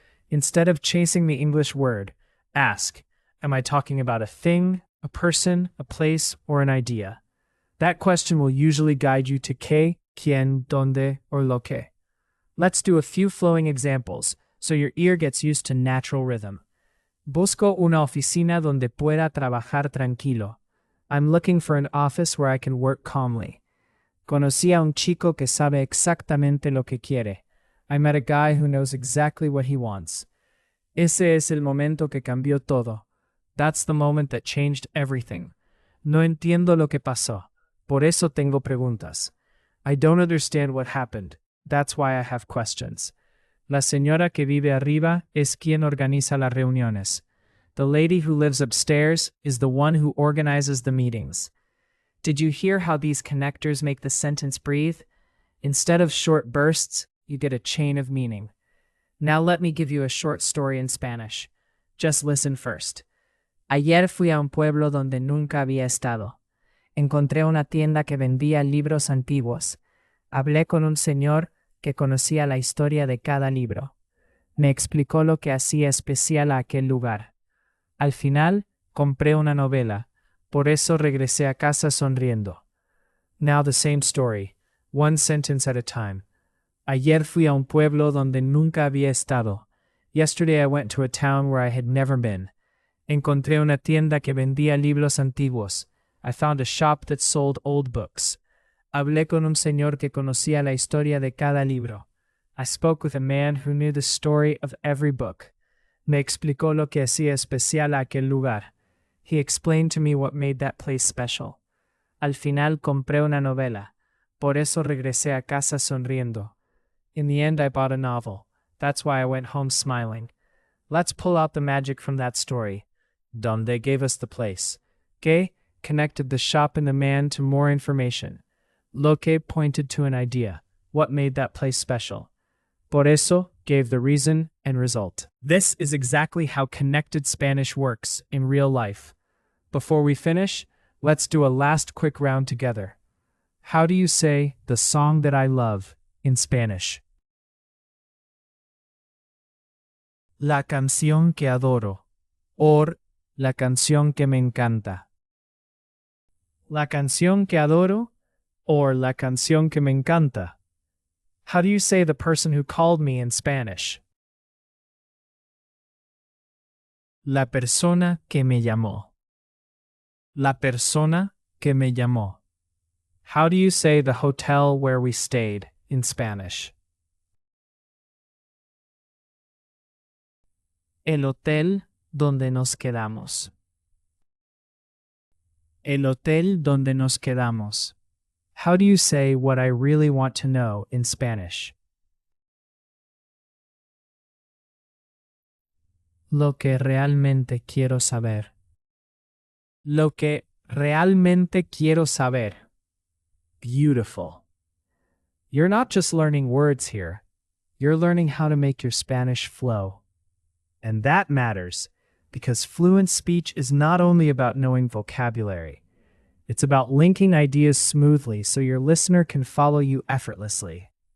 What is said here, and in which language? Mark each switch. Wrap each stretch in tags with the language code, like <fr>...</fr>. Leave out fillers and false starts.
<en>Instead of chasing the English word, ask, am I talking about a thing, a person, a place, or an idea? That question will usually guide you to que, quien, donde, or lo que. Let's do a few flowing examples so your ear gets used to natural rhythm.</en> <es>Busco una oficina donde pueda trabajar tranquilo.</es> <en>I'm looking for an office where I can work calmly.</en> <es>Conocí a un chico que sabe exactamente lo que quiere.</es> <en>I met a guy who knows exactly what he wants.</en> <es>Ese es el momento que cambió todo.</es> <en>That's the moment that changed everything.</en> <es>No entiendo lo que pasó. Por eso tengo preguntas.</es> <en>I don't understand what happened. That's why I have questions.</en> <es>La señora que vive arriba es quien organiza las reuniones.</es> <en>The lady who lives upstairs is the one who organizes the meetings. Did you hear how these connectors make the sentence breathe? Instead of short bursts, you get a chain of meaning. Now let me give you a short story in Spanish. Just listen first.</en> <es>Ayer fui a un pueblo donde nunca había estado. Encontré una tienda que vendía libros antiguos. Hablé con un señor que conocía la historia de cada libro. Me explicó lo que hacía especial a aquel lugar. Al final, compré una novela. Por eso regresé a casa sonriendo.</es> <en>Now the same story, one sentence at a time.</en> <es>Ayer fui a un pueblo donde nunca había estado.</es> <en>Yesterday I went to a town where I had never been.</en> <es>Encontré una tienda que vendía libros antiguos.</es> <en>I found a shop that sold old books.</en> <es>Hablé con un señor que conocía la historia de cada libro.</es> <en>I spoke with a man who knew the story of every book.</en> <es>Me explicó lo que hacía especial a aquel lugar.</es> <en>He explained to me what made that place special.</en> <es>Al final compré una novela. Por eso regresé a casa sonriendo.</es> <en>In the end, I bought a novel. That's why I went home smiling. Let's pull out the magic from that story. Donde gave us the place. Que connected the shop and the man to more information. Lo que pointed to an idea. What made that place special? Por eso gave the reason and result. This is exactly how connected Spanish works in real life. Before we finish, let's do a last quick round together. How do you say the song that I love in Spanish?</en> <es>La canción que adoro,</es> <en>or</en> <es>la canción que me encanta. La canción que adoro,</es> <en>or</en> <es>la canción que me encanta.</es> <en>How do you say the person who called me in Spanish?</en> <es>La persona que me llamó. La persona que me llamó.</es> <en>How do you say the hotel where we stayed in Spanish?</en> <es>El hotel donde nos quedamos. El hotel donde nos quedamos.</es> <en>How do you say what I really want to know in Spanish?</en> <es>Lo que realmente quiero saber. Lo que realmente quiero saber.</es> <en>Beautiful. You're not just learning words here. You're learning how to make your Spanish flow. And that matters, because fluent speech is not only about knowing vocabulary, it's about linking ideas smoothly so your listener can follow you effortlessly.</en>